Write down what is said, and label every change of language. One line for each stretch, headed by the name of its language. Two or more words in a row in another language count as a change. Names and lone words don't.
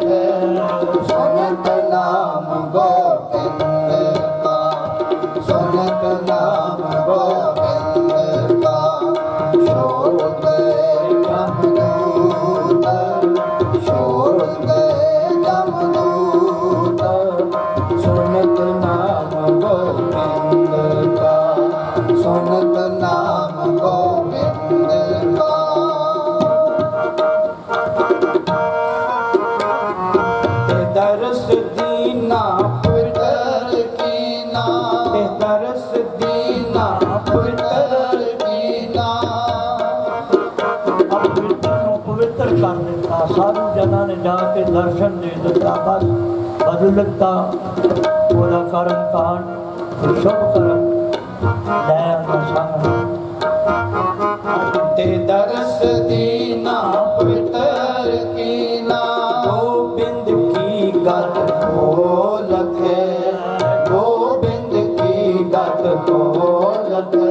Punjabi: ਸੁਨਤ ਨਾਮ ਗੋਵਿੰਦ ਕਾ, ਸੁਨਤ ਨਾਮ ਗੋਵਿੰਦ ਕਾ, ਛੋੜ ਗਏ ਜਮਦੂਤ, ਛੋੜ ਗਏ ਜਮਦੂਤ, ਸੁਨਤ ਨਾਮ ਗੋਵਿੰਦ ਕਾ, ਸੁਨਤ ਨਾਮ ਗੋਵਿੰਦ ਕਾ। ਦਰਸ ਦੀਨਾ ਪਵਿੱਤਰ ਕੀਨਾ, ਦਰਸ ਦੀਨਾ ਪਵਿੱਤਰ ਕੀਨਾ। ਪਵਿੱਤਰ ਨੂੰ ਪਵਿੱਤਰ ਕਰ ਦਿੱਤਾ। ਸਾਧੂ ਜਨਾਂ ਨੇ ਜਾ ਕੇ ਦਰਸ਼ਨ ਦੇ ਦਿੱਤਾ। ਬਸ ਬਦਲ ਦਿੱਤਾ ਉਹਦਾ ਕਰਮ ਕਾਂਡ। ਸ਼ੁਭ ਕਰਮ ਲੈ ਆਉਂਦਾ ਸੰਗ। ਤੇ ਦਰਸ ਦੀਨਾ ਪਵਿੱਤਰ ਕੀਨਾ, ਗੋਵਿੰਦ ਕੀ ਗਤ ਕੋ ਲਖੇ, ਗੋਵਿੰਦ ਕੀ ਗਤ ਕੋ ਲਖੇ।